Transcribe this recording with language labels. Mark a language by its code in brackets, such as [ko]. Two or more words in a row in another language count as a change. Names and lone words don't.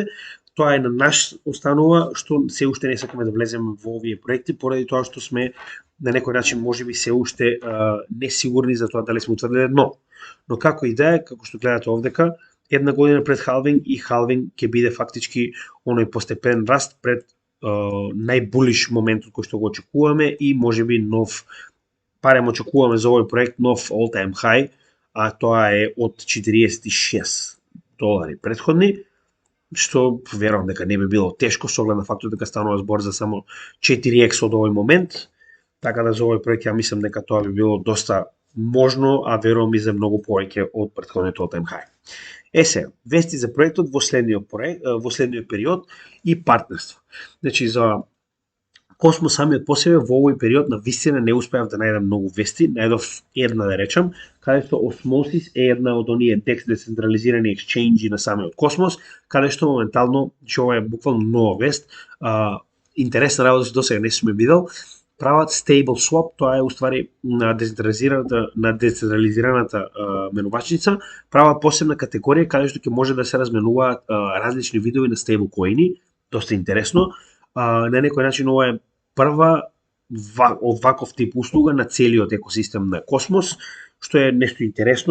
[mk] Тоа е на наш останува што се уште не сакаме да влеземе во овие проекти поради тоа што сме на некој начин можеби се уште несигурни за тоа дали сме утврдиле дно. Но како и да е, како што гледате овдека, една година пред халвинг и халвинг ќе биде фактички оној постепен раст пред најбулиш моментот кој што го очекуваме и можеби нов, парем очекуваме за овој проект нов [en] all time high, [mk] а тоа е од $46 претходни, што верувам дека не би било тешко со оглед на фактот дека станува збор за само 4x од овој момент, така да за овој проект ја мислам дека тоа би било доста можно, а верувам и за многу повеќе од претходниот [en] all time high. [mk] Сега, вести за проектот во следниот период и партнерство. Значи за Космос самиот по себе во овој период на вистина не успеав да најдам многу вести, најдов една да речам, каде што Osmosis е една од оние DEX децентрализирани ексченџи на самиот Космос, каде што моментално, че ова е буквално нова вест, интересна работа што досега не сме видел, прават [en] stable swap, [mk] тоа е уствари на децентрализираната менувачница, прават посебна категорија каде што ќе може да се разменуваат различни видови на stable коини, доста интересно. На некој начин ова е прва од ваков тип услуга на целиот екосистем на Космос, што е нешто интересно.